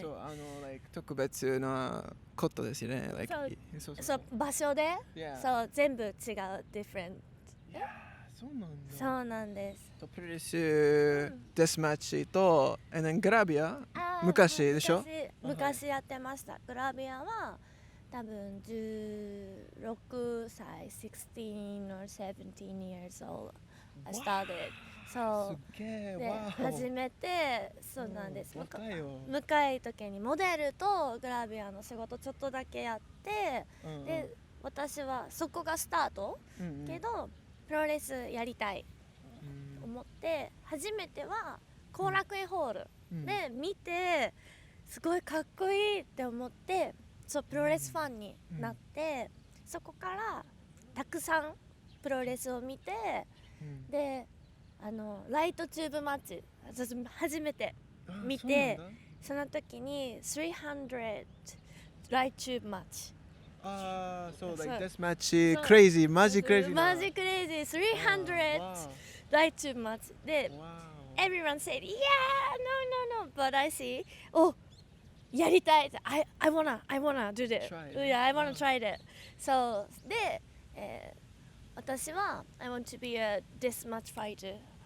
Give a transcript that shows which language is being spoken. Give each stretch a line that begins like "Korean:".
Japanese: そう特別なことですよね。そう場所で、そう全部違う different。そうなんです。プロレス、デスマッチと、グラビア、昔でしょ？昔やってました。グラビアは多分16歳、
English: 16 or 17 years old I started。
Japanese: そう。で、初めて、そうなんです。若い時にモデルとグラビアの仕事ちょっとだけやって、で、私はそこがスタート、けど、プロレスやりたい思って初めては後楽園ホールで見てすごいかっこいいって思ってプロレスファンになってそこからたくさんプロレスを見てでライトチューブマッチ私初めて見てその時に300ライトチューブマッチそうだ、デスマッチ、クレイジー、マジクレイジー。マジクレイジー、300ライトチューブマッチで、
English: everyone said, yeah, no, but I see,
Japanese: やりたい。
English: I wanna do it. Yeah, I wanna try it.
Japanese: そうで、私は
English: I want to be a death match fighter.